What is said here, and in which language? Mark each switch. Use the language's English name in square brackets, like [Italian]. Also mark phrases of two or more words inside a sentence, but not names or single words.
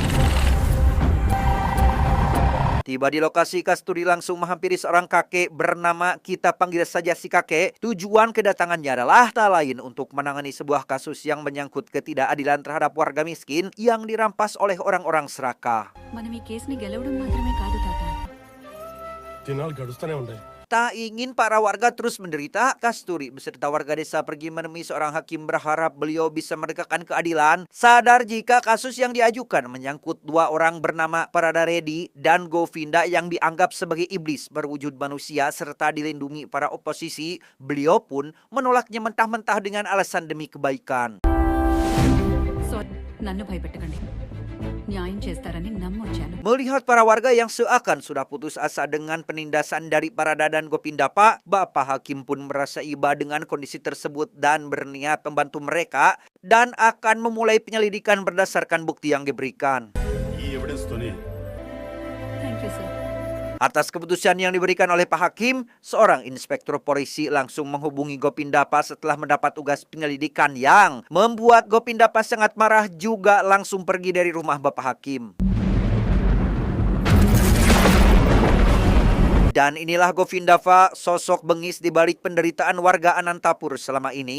[Indonesian] Tiba di lokasi, Kasturi langsung menghampiri seorang kakek bernama, kita panggil saja si kakek. Tujuan kedatangannya adalah tak lain untuk menangani sebuah kasus yang menyangkut ketidakadilan terhadap warga miskin yang dirampas oleh orang-orang serakah. [Telugu] మనం ఈ కేసుని గెలవడం మాత్రమే కాదు తాత. దినాలు గడుస్తూనే ఉన్నాయి. [Indonesian] Tak ingin para warga terus menderita, Kasturi beserta warga desa pergi menemui seorang hakim berharap beliau bisa menegakkan keadilan. Sadar jika kasus yang diajukan menyangkut dua orang bernama Parada Reddy dan Govinda yang dianggap sebagai iblis berwujud manusia serta dilindungi para oposisi, beliau pun menolaknya mentah-mentah dengan alasan demi kebaikan. [Telugu] సో నన్ను భయపెట్టకండి న్యాయం చేస్తారని నమ్మొచ్చాను. [Indonesian] Melihat para warga yang seakan sudah putus asa dengan penindasan dari Parada dan Gopindapa, Bapak Hakim pun merasa iba dengan kondisi tersebut dan berniat membantu mereka dan akan memulai penyelidikan berdasarkan bukti yang diberikan. [Telugu] ఈ ఎవిడెన్స్ తోనే [English] thank you sir. [Indonesian] Atas keputusan yang diberikan oleh Pak Hakim, seorang inspektur polisi langsung menghubungi Gopindapa setelah mendapat tugas penyelidikan yang membuat Gopindapa sangat marah juga langsung pergi dari rumah Bapak Hakim. Dan inilah Govindapa, sosok bengis di balik penderitaan warga Anantapur selama ini.